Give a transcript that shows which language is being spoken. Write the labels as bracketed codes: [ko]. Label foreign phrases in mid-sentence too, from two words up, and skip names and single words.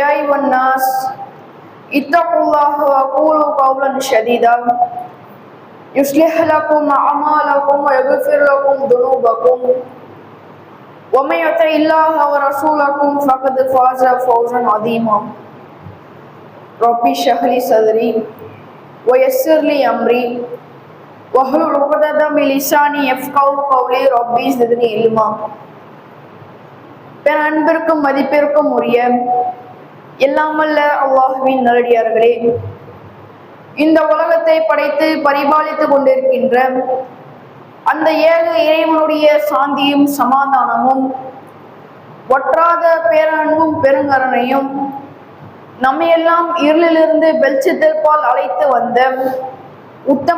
[ar] أيها الناس اتقوا الله وقولوا قولا سديدا يصلح لكم أعمالكم ويغفر لكم ذنوبكم ومن يطع الله ورسوله فقد فاز فوزا عظيما رب اشرح لي صدري ويسر لي أمري واحلل عقدة من لساني يفقهوا قولي ربي زدني علما [ta] அன்பிற்கும் மதிப்பிற்கும் உரிய எல்லாமல்ல அல்லாஹ்வின் நல்லடியார்களே, இந்த உலகத்தை படைத்து பரிபாலித்துக் கொண்டிருக்கின்ற அந்த ஏக இறைவனுடைய சாந்தியும் சமாதானமும் ஒற்றாத பேரன்பும் பெருங்கருணையும் நம்மையெல்லாம் இருளிலிருந்து வெளிச்சத்திற்பால் அழைத்து வந்த உத்தம